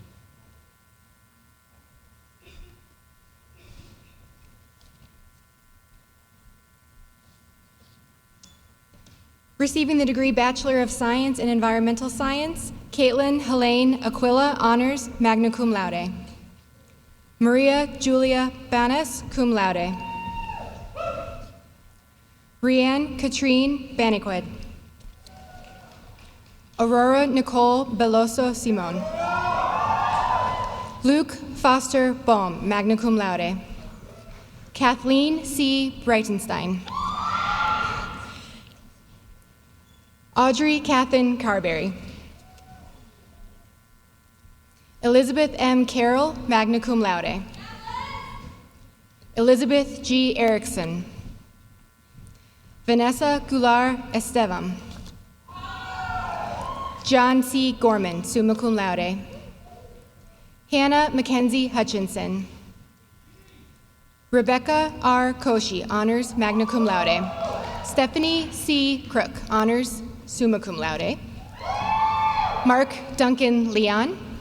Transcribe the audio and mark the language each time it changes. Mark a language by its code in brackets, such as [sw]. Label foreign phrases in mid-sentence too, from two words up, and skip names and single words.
[en] Receiving the degree Bachelor of Science in Environmental Science, Caitlin Helene Aquila, Honors, [la] magna cum laude. [en] Maria Julia Banas, [la] cum laude. [en] Rianne Katrine Baniquid. Aurora Nicole Beloso Simon. Luke Foster Bohm, [la] magna cum laude. [en] Kathleen C. Breitenstein. Audrey Catherine Carberry. Elizabeth M. Carroll, [la] magna cum laude. [en] Elizabeth G. Erickson. Vanessa Goulart Estevam. John C. Gorman, [la] summa cum laude. [en] Hannah Mackenzie Hutchinson. Rebecca R. Koshi, honors, [la] magna cum laude. [en] Stephanie C. Crook, honors, [la] summa cum laude. [en] Mark Duncan Leon.